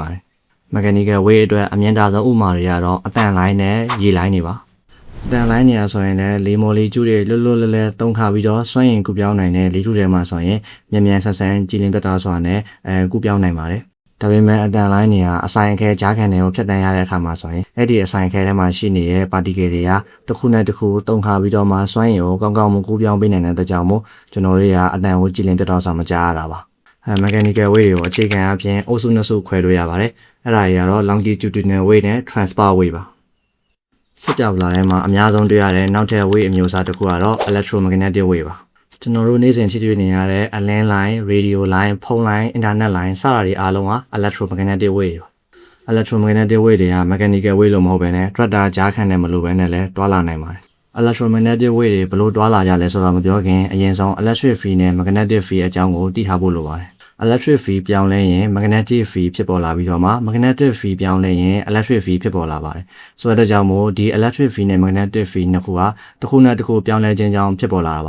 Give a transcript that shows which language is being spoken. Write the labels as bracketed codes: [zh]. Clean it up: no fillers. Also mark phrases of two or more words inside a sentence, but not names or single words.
[my] ပါတယ် [en] mechanical wave [my] အတွက်အမြင့်တာဆုံးဥပမာတွေကတော့အတန်လိုင်းနဲ့ရေလိုင်းတွေပါအတန်လိုင်းနေရာဆိုရင်လည်းလေမော်လီကျူးတွေလွတ်လွတ်လပ်လပ်တုံခါပြီးတော့စွမ်းအင်ကူးပြောင်းနိုင်တဲ့လေထုထဲမှာဆိုရင်မြန်ဆန်ဆန်ကြည်လင်ပြတ်သားစွာနဲ့ကူးပြောင်းနိုင်ပါတယ်ဒါပေမဲ့အတန်လိုင်းတွေကအဆိုင်အခဲကြားခံတွေကိုဖြတ်တန်းရတဲ့အခါမှာဆိုရင်အဲ့ဒီအဆိုင်အခဲထဲမှာရှိနေတဲ့ particle တွေကတစ်ခုနဲ့တစ်ခုတုံခါပြီးတော့မှစွမ်းရည်ကိုကောင်းကောင်းမကူးပြောင်းပေးနိုင်တဲ့အတွက်ကြောင့်မို့ကျွန်တော်တို့ကအတန်ကိုကြည်လင်ပြတ်သားစွာမကြားရတာပါmechanical wave တွေကိုအခြေခံအပြင်အုပ်စုနှစ်စုခွဲလို့ရပါတယ်အဲ့ဒါတွေကတော့ [en] longitudinal wave [my] နဲ့ [en] transverse wave [my] ပါဆက်ကြဝဠာထဲမှာအများဆုံးတွေ့ရတဲ့နောက်ထပ် wave အမျိုးအစားတစ်ခုကတော့ [en] electromagnetic wave [my] ပါကျွန်တော်တို့နေ့စဉ်ထိတွေ့နေရတဲ့ [en] LAN line, radio line, phone line, internet line [my] စတာတွေအားလုံးက [en] electromagnetic wave [my] ပါ [en] electromagnetic wave [my] တွေက [en] mechanical wave [my] လို့မဟုတ်ဘဲနဲ့ tractor ကြားခံတဲ့မလို့ဘဲနဲ့လည်းတွာလာနိုင်ပါတယ် [en] electromagnetic wave [my] တွေဘ ယ်လိုတွာလာကြလဲဆိုတော့မပြောခင်အရင်ဆုံး [en] electric field [my] နဲ့ [en] magnetic field [my] အကြောင်းကိုသိထားဖို့လိုပါတယ် [en] electric field [my] ပြောင်းလဲရင် [en] magnetic field [my] ဖြစ်ပေါ်လာပြီးတော့မှ [en] magnetic field [my] ပြောင်းလဲရင် [en] electric field [my] ဖြစ်ပေါ်လာပါတယ်ဆိုတဲ့ကြောင့်မို့ဒီ [en] electric field [my] နဲ့ [en] magnetic field [my] နှစ်ခုကတစ်ခုနဲ့တစ်ခုပြောင်းလဲခြင်းကြောင့်ဖြစ်ပေါ်လာတာပါ